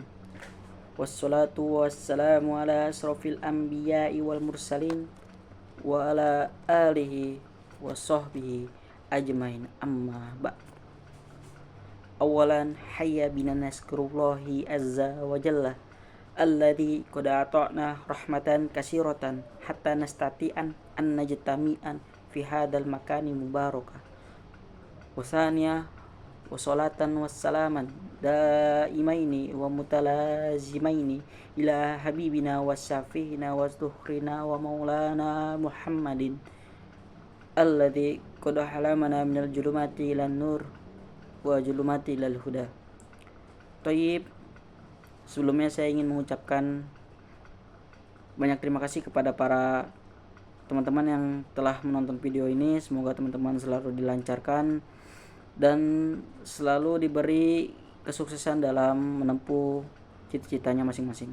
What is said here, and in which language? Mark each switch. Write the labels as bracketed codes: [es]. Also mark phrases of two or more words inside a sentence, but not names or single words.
[ar] والصلاة والسلام على أشرف الأنبياء والمرسلين وعلى آله وصحبه أجمعين، أما بعد. أولا هيا بنا نشكر الله عز وجل الذي قد أعطانا رحمة كثيرة حتى نستطيع أن نجتمع في هذا المكان المبارك. وثانيا والصلاة والسلام دائمين ومتلازمين إلى حبيبنا وشفيعنا وصدرنا ومولانا محمد الذي قد أخرجنا من الظلمات إلى النور والظلمات إلى الهدى. [id] Thayyib, sebelumnya saya ingin mengucapkan banyak terima kasih kepada para teman-teman yang telah menonton video ini. Semoga teman-teman selalu dilancarkan dan selalu diberi kesuksesan dalam menempuh cita-citanya masing-masing.